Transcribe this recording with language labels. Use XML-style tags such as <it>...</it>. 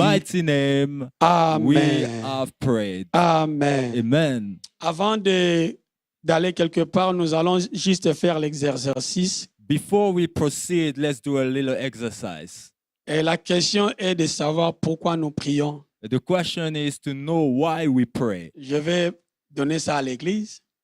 <en>mighty name, we Amen. have prayed. Amen. Amen.</en> <fr>Avant d'aller quelque part, nous allons juste faire l'exercice.</fr> <en>Before we proceed, let's do a little exercise.</en> <fr>Et la question est de savoir pourquoi nous prions.</fr> <en>The question is to know why we pray.</en> <fr>Je vais donner ça à l'église.</fr>